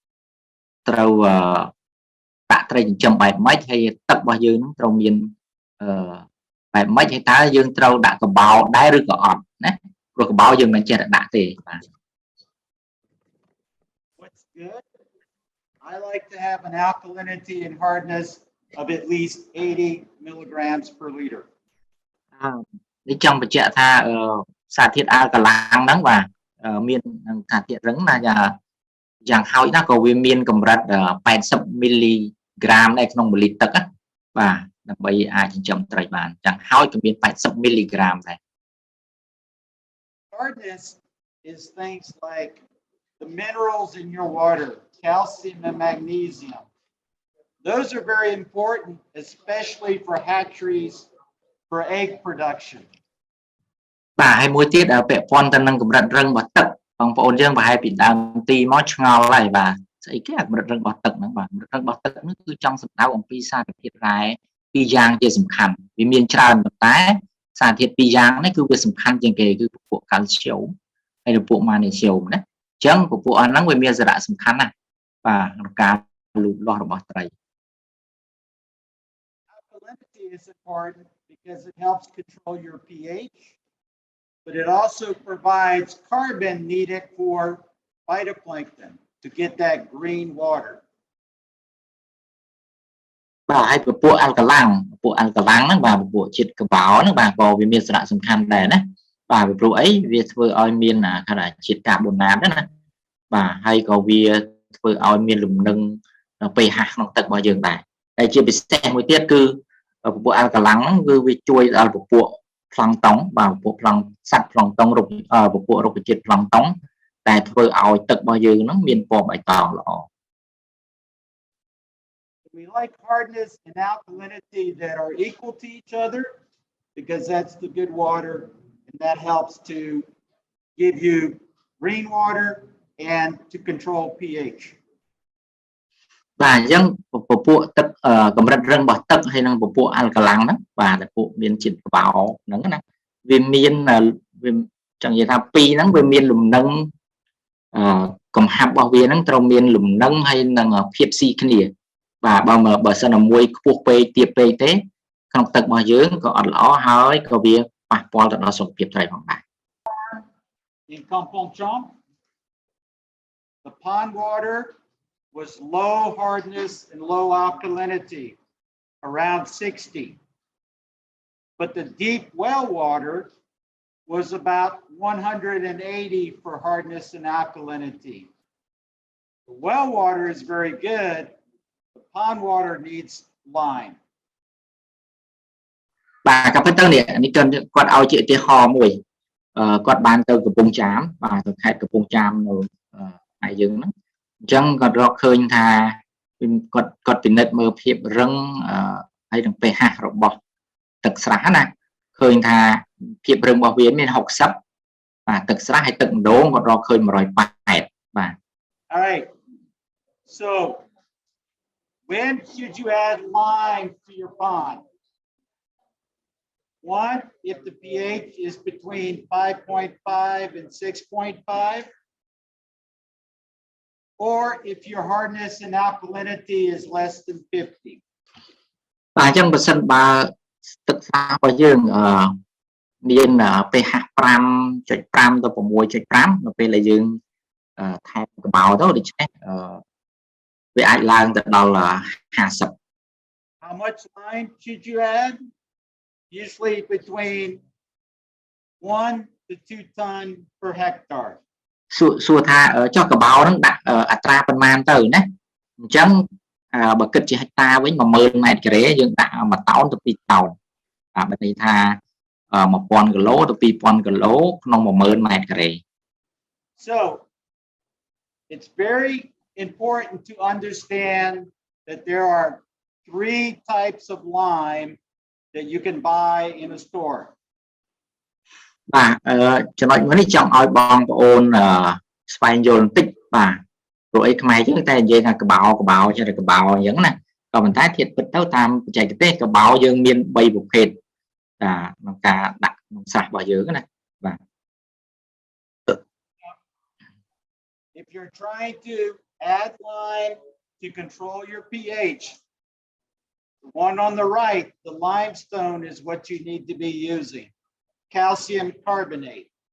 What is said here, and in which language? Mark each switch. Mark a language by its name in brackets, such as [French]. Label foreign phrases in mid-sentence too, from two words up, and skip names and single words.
[Khmer] ត្រីចិញ្ចឹមបែបម៉េចហើយទឹករបស់យើងនឹងត្រូវមានបែបម៉េចហើយតើយើងត្រូវដាក់កបោដែរឬក៏អត់ណាព្រោះកបោយើងមិនចេះតែដាក់ទេបាទ [English] What's good? I like to have an alkalinity and hardness of at least 80 milligrams per liter. [Khmer] នេះចង់បញ្ជាក់ថាសារធាតុអាល់កាឡាំងហ្នឹងបាទមានសារធាតុរឹងណាយ៉ាងហោចណាស់ក៏វាមានកម្រិត80មីលីក្រាមនៅក្នុង1លីត្រទឹកណាបាទដើម្បីអាចចិញ្ចឹមត្រីបានយ៉ាងហោចក៏មាន80មីលីក្រាមដែរ [English] Hardness is things like the minerals in your water, calcium and magnesium. Those are very important, especially for hatcheries for egg production. [Khmer] បាទហើយមួយទៀតពាក់ព័ន្ធទៅនឹងកម្រិតរឹងរបស់ទឹកបងប្អូនយើងប្រហែលពីដើមទីមកឆ្ងល់ហើយបាទស្អីគេកម្រិតរឹងរបស់ទឹកហ្នឹងបាទកម្រិតរឹងរបស់ទឹកហ្នឹងគឺចង់សំដៅអំពីសារធាតុរ៉ែពីរយ៉ាងជាសំខាន់វាមានច្រើនប៉ុន្តែសារធាតុពីរយ៉ាងនេះគឺវាសំខាន់ជាងគេគឺពពួកកាល់ស្យូមហើយនិងពពួកម៉ាណេស្យូមណាអញ្ចឹងពពួកអស់ហ្នឹងវាមានសារៈសំខាន់ណាស់បាទក្នុងការលូតលាស់របស់ត្រី [English] Alkalinity is important because it helps control your pH, but it also provides carbon needed for phytoplankton to get that green water. [Khmer] បាទហើយពពួកអាល់កាឡាំងហ្នឹងបាទពពួកជាតិកបោហ្នឹងបាទក៏វាមានសារៈសំខាន់ដែរណាបាទពីព្រោះអីវាធ្វើឲ្យមានគេថាជាតិកាបូណាតណាបាទហើយក៏វាធ្វើឲ្យមានលំនឹង pH ក្នុងទឹករបស់យើងដែរហើយជាពិសេសមួយទៀតគឺពពួកអាល់កាឡាំងហ្នឹងគឺវាជួយដល់ពពួកប្លង់តុងបាទពពួកសត្វប្លង់តុងពពួករុក្ខជាតិប្លង់តុងតែធ្វើឲ្យទឹករបស់យើងហ្នឹងមានពណ៌បៃតងល្អ [English] We like hardness and alkalinity that are equal to each other because that's the good water and that helps to give you green water and to control pH. [Khmer] បាទអញ្ចឹងពពួកទឹកកម្រិតរឹងរបស់ទឹកហើយនិងពពួកអាល់កាឡាំងហ្នឹងបាទពពួកមានជាតិកបោហ្នឹងណាវាមានវាចង់និយាយថាពីរហ្នឹងវាមានលំនឹងកំហាប់របស់វាហ្នឹងត្រូវមានលំនឹងហើយនឹងភាពស៊ីគ្នាបាទបើសិនតែមួយខ្ពស់ពេកទាបពេកទេក្នុងទឹករបស់យើងក៏អត់ល្អហើយក៏វាប៉ះពាល់ទៅដល់សុខភាពត្រីផងដែរ [English] In Kampong Chom, the pond water was low hardness and low alkalinity, around 60. But the deep well water was about 180 for hardness and alkalinity. The well water is very good. The pond water needs lime. [Khmer] បាទក៏ប៉ុន្តែនេះគាត់ឲ្យជាឧទាហរណ៍មួយគាត់បានទៅកំពង់ចាមបាទទៅខេត្តកំពង់ចាមនៅឯយើងហ្នឹងអញ្ចឹងគាត់រកឃើញថាគាត់ពិនិត្យមើលភាពរឹងហើយនឹង pH របស់ទឹកស្រះណាឃើញថាភាពរឹងរបស់វាមាន60បាទទឹកស្រះហើយទឹកម្ដងគាត់រកឃើញ180បាទ [English] All right. So when should you add lime to your pond? One, if the pH is between 5.5 and 6.5, or if your hardness and alkalinity is less than 50. [Khmer] បាទអញ្ចឹងបើសិនបើទឹកស្រះរបស់យើងមាន pH 5.5 ទៅ 6.5 នៅពេលដែលយើងថែមកបោទៅដូច្នេះវាអាចឡើងទៅដល់ 50. [English] How much lime should you add? Usually between 1 to 2 ton per hectare. [Khmer] សួរថាចុះកបោហ្នឹងដាក់អត្រាប៉ុន្មានទៅណាអញ្ចឹងបើគិតជាហិកតាវិញ10000 ម៉ែត្រការ៉េយើងដាក់1តោនទៅ2តោនបាទបើន័យថា1000 គីឡូទៅ2000 គីឡូក្នុង10000 ម៉ែត្រការ៉េ [English] So it's very important to understand that there are 3 types of lime that you can buy in a store. [Khmer] បាទចំណុចមួយនេះចង់ឲ្យបងប្អូនស្វែងយល់បន្តិចបាទព្រោះអីខ្មែរយើងតែនិយាយថាកបោចេះតែកបោអញ្ចឹងណាក៏ប៉ុន្តែធៀបពិតទៅតាមបច្ចេកទេសកបោយើងមាន3ប្រភេទក្នុងការដាក់ក្នុងស្រះរបស់យើងណាបាទ [English] If you're trying to add lime to control your pH, the one on the right, the limestone is what you need to be using. Calcium carbonate.